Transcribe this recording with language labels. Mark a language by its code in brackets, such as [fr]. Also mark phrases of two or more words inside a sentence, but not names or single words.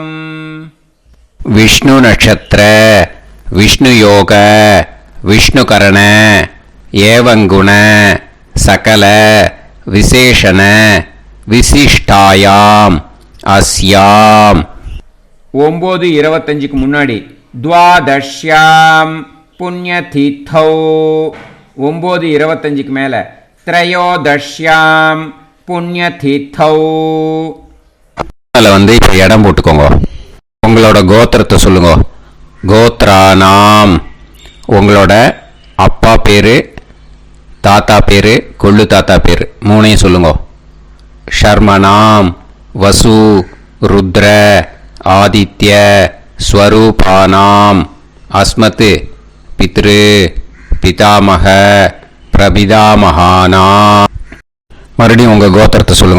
[sa] विष्णु नक्षत्र विष्णु योग विष्णुकरण एवं गुण सकल विशेषण विशिष्टायाम अस्याम 9:25 முன்னாடி द्वादश्याम पुण्यतिथौ 9:25 மேலே त्रयोदश्याम पुण्यतिथौ [ta] வந்து இப்போ இடம் போட்டுக்கோங்க. உங்களோட கோத்திரத்தை சொல்லுங்க. கோத்ரானாம் உங்களோட அப்பா பேரு, தாத்தா பேரு, கொள்ளு தாத்தா பேரு மூணையும் சொல்லுங்க. [sa] शर्मणाम् वसु रुद्र आदित्य स्वरूपाणाम् अस्मत् पितृ पितामह प्रपितामहानाम् [ta] மறுபடியும் உங்கள் கோத்திரத்தை சொல்லுங்க.